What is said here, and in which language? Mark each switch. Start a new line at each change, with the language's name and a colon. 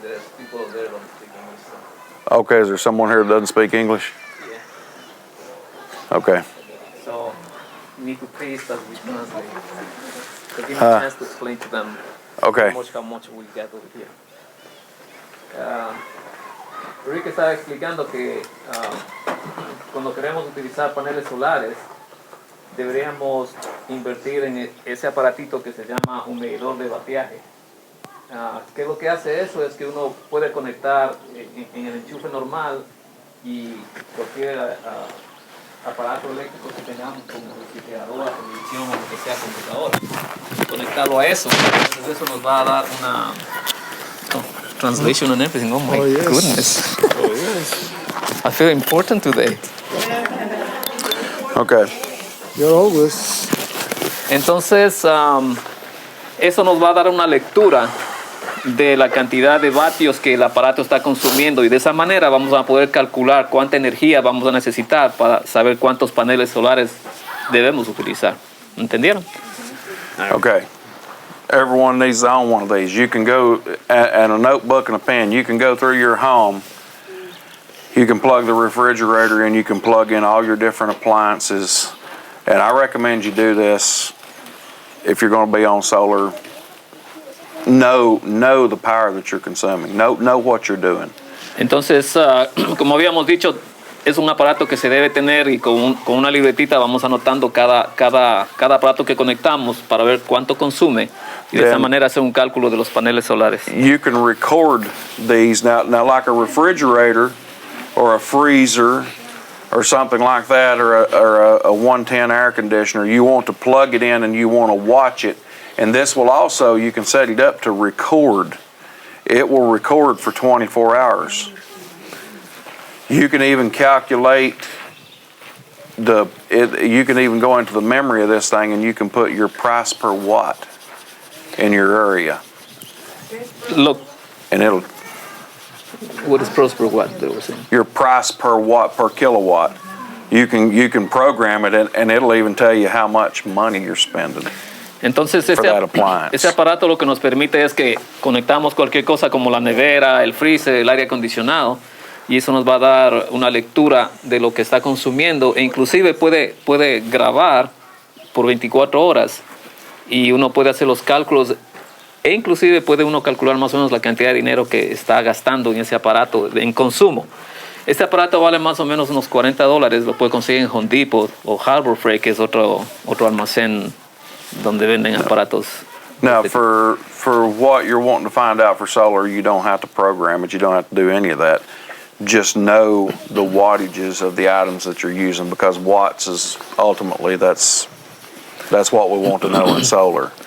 English: There's people there who don't speak English. So. Okay, is there someone here that doesn't speak English? Yeah. Okay. So you need to paste as we translate. So give me a chance to explain to them Okay. how much we get over here.
Spanish: Rick estaba explicando que cuando queremos utilizar paneles solares deberíamos invertir en ese aparatito que se llama un medidor de bateaje. ¿Qué es lo que hace eso? Es que uno puede conectar en el enchufe normal y cualquier aparato eléctrico que tengamos como refrigeradora, televisión o lo que sea, computadora, conectarlo a eso. Entonces eso nos va a dar una
English: translation and everything. Oh my goodness. Oh, yes. I feel important today. Okay. You're always.
Spanish: Entonces, eso nos va a dar una lectura de la cantidad de vatios que el aparato está consumiendo y de esa manera vamos a poder calcular cuánta energía vamos a necesitar para saber cuántos paneles solares debemos utilizar. ¿Entendieron?
English: Okay. Everyone needs to own one of these. You can go, and a notebook and a pen, you can go through your home. You can plug the refrigerator in, you can plug in all your different appliances. And I recommend you do this if you're going to be on solar. Know the power that you're consuming. Know what you're doing.
Spanish: Entonces, como habíamos dicho, es un aparato que se debe tener y con una libretita vamos anotando cada aparato que conectamos para ver cuánto consume y de esa manera hacer un cálculo de los paneles solares.
English: You can record these now like a refrigerator or a freezer or something like that, or a 110 air conditioner. You want to plug it in and you want to watch it. And this will also, you can set it up to record. It will record for 24 hours. You can even calculate you can even go into the memory of this thing and you can put your price per watt in your area. Look, And it'll, what is pros per watt? your price per watt, per kilowatt. You can program it and it'll even tell you how much money you're spending.
Spanish: Entonces
English: For that appliance.
Spanish: este aparato lo que nos permite es que conectamos cualquier cosa como la nevera, el freezer, el aire acondicionado y eso nos va a dar una lectura de lo que está consumiendo e inclusive puede grabar por 24 horas y uno puede hacer los cálculos e inclusive puede uno calcular más o menos la cantidad de dinero que está gastando en ese aparato en consumo. Este aparato vale más o menos unos $40, lo puede conseguir en Home Depot o Harbor Freight, que es otro almacén donde venden aparatos.
English: Now, for what you're wanting to find out for solar, you don't have to program it. You don't have to do any of that. Just know the wattages of the items that you're using, because watts is ultimately that's what we want to know in solar.